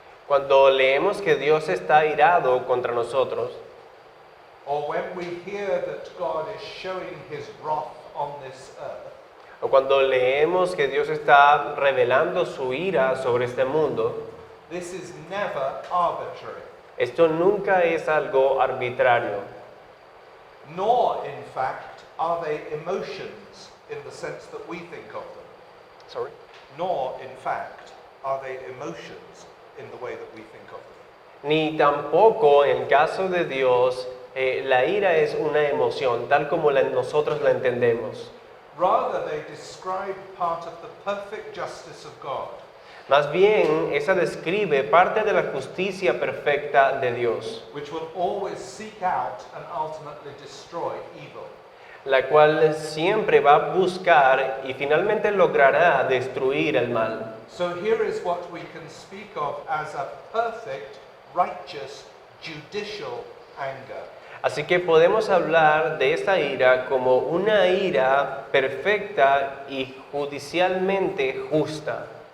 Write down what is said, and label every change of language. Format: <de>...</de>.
<es>Cuando leemos que Dios está airado contra nosotros,</es> <en>or when we hear that God is showing his wrath on this earth,</en> <es>o cuando leemos que Dios está revelando su ira sobre este mundo,</es> <en>this is never arbitrary,</en> <es>esto nunca es algo arbitrario.</es> <en>nor in fact are they emotions in the sense that we think of them. Sorry. Nor in fact are they emotions in the way that we think of them.</en> <es>Ni tampoco en caso de Dios la ira es una emoción tal como nosotros la entendemos.</es> <en>Rather, they describe part of the perfect justice of God.</en> <es>Más bien, esa describe parte de la justicia perfecta de Dios,</es> <en>Which will always seek out and ultimately destroy evil.</en> <es>la cual siempre va a buscar y finalmente logrará destruir el mal.</es> <en>So here is what we can speak of as a perfect, righteous, judicial anger.</en> <es>Así que podemos hablar de esta ira como una ira perfecta y judicialmente justa.</es>